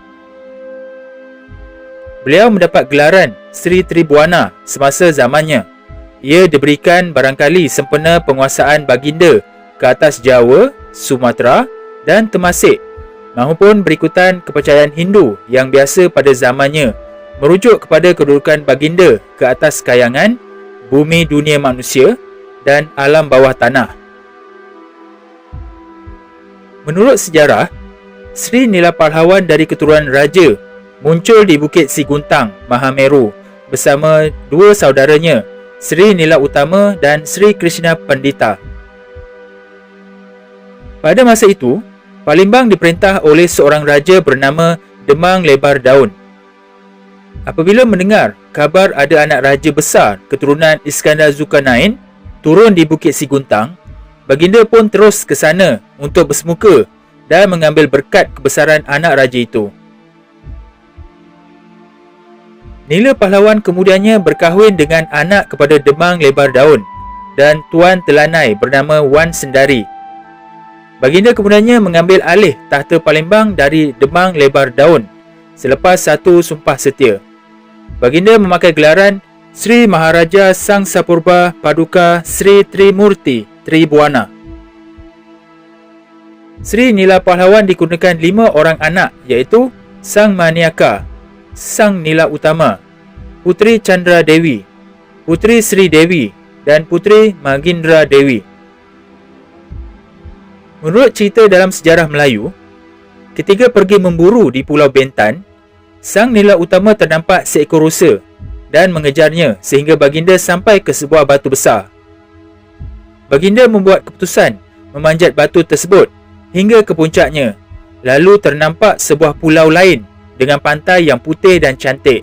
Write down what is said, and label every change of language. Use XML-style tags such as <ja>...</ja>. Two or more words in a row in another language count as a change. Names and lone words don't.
<ms>Beliau mendapat gelaran Sri Tribuana semasa zamannya. Ia diberikan barangkali sempena penguasaan baginda ke atas Jawa, Sumatera dan Temasek, mahupun berikutan kepercayaan Hindu yang biasa pada zamannya merujuk kepada kedudukan baginda ke atas kayangan, bumi dunia manusia dan alam bawah tanah. Menurut sejarah, Sri Nila Pahlawan dari keturunan raja muncul di Bukit Siguntang, Mahameru bersama dua saudaranya, Sri Nila Utama dan Sri Krishna Pandita. Pada masa itu, Palembang diperintah oleh seorang raja bernama Demang Lebar Daun. Apabila mendengar kabar ada anak raja besar keturunan Iskandar Zulkarnain turun di Bukit Siguntang, baginda pun terus ke sana untuk bersemuka dan mengambil berkat kebesaran anak raja itu. Nila Pahlawan kemudiannya berkahwin dengan anak kepada Demang Lebar Daun dan tuan telanai bernama Wan Sendari. Baginda kemudiannya mengambil alih tahta Palembang dari Demang Lebar Daun selepas satu sumpah setia. Baginda memakai gelaran Sri Maharaja Sang Sapurba Paduka Sri Trimurti Tribuana. Sri Nila Pahlawan dikurniakan 5 orang anak, iaitu Sang Maniaka, Sang Nila Utama, Putri Chandra Dewi, Putri Sri Dewi dan Putri Magindra Dewi. Menurut cerita dalam sejarah Melayu, ketika pergi memburu di Pulau Bentan, Sang Nila Utama ternampak seekor rusa dan mengejarnya sehingga baginda sampai ke sebuah batu besar. Baginda membuat keputusan memanjat batu tersebut hingga ke puncaknya, lalu ternampak sebuah pulau lain dengan pantai yang putih dan cantik.</ms>